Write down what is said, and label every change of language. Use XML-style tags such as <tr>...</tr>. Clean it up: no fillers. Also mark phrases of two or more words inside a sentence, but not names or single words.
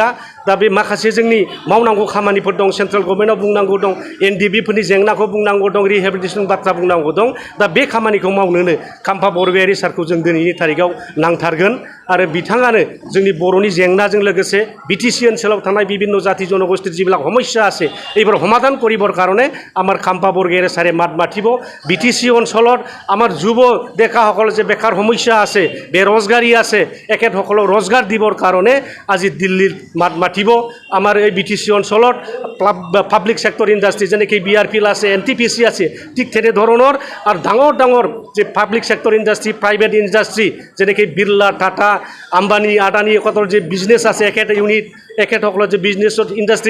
<brx>दा बे माखासे जोंनि मावनांगौ खामानिफोर दं, सेन्ट्रेल गभर्नमेन्टआव बुंनांगौ दं, एनडिबिफोरनि जेंनाखौ बुंनांगौ दं, रिहेबिलिटेसन बाथ्रा बुंनांगौ दं। दा बे खामानिखौ मावनोनो खाम्फा बरगयारी सारखौ जों दिनैनि तारिखआव नांथारगोन। आरो बिथाङानो जोंनि बर'नि जेंनाजों लोगोसे बिटिसि ओनसोलाव थानाय</brx> <as>বিভিন্ন জাতি জনগোষ্ঠীর যিবিলাক সমস্যা আছে এইবোৰ সমাধান কৰিবৰ কাৰণে আমাৰ খাম্পা বৰগয়াৰী ছাৰে মাত মাতিব। বিটিসি অঞ্চলত আমাৰ যুৱ ডেকাসকল যে বেকাৰ সমস্যা আছে, বেৰোজগাৰী আছে, এখেতসকলক रोजगार দিবৰ কাৰণে আজি দিল্লীত মাত মাতিব। আমাৰ এই বিটিসি অঞ্চলত পাব্লিক সেক্টৰ ইণ্ডাষ্ট্ৰি যেনেকৈ বিআৰপিএল আছে, এনটিপিচি আছে, ঠিক তেনেধৰণৰ আৰু ডাঙৰ ডাঙৰ যে পাব্লিক সেক্টৰ ইণ্ডাষ্ট্ৰি, প্ৰাইভেট ইণ্ডাষ্ট্ৰি যেনেকৈ বিৰলা, টাটা, আম্বানী আদানী কতৰ যে বিজনেছ আছে একেটা ইউনিট এখেতসকলৰ যে বিজনেছত ইণ্ডাষ্ট্ৰিজ</as>